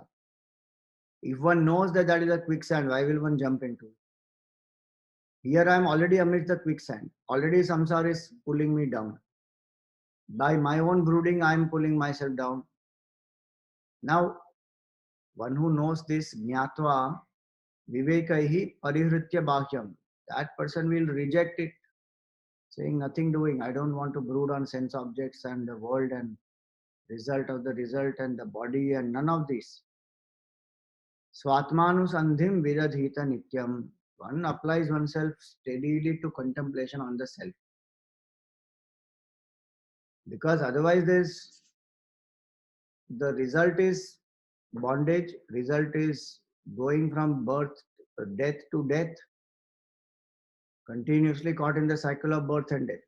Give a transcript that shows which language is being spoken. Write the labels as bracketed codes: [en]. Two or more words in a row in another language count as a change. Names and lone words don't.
[en] If one knows that that is a quicksand, why will one jump into it? Here I am already amidst the quicksand. Already samsara is pulling me down. By my own brooding, I am pulling myself down. Now, one who knows this, [sa] ज्ञात्वा विवेकैः परिहृत्य बाह्यम्, [en] that person will reject it, saying nothing doing. I don't want to brood on sense objects and the world and result of the result and the body and none of this. [sa] स्वात्मानुसन्धिं विदधीत नित्यम्. [en] One applies oneself steadily to contemplation on the self. Because otherwise the result is bondage, result is going from death to death, continuously caught in the cycle of birth and death.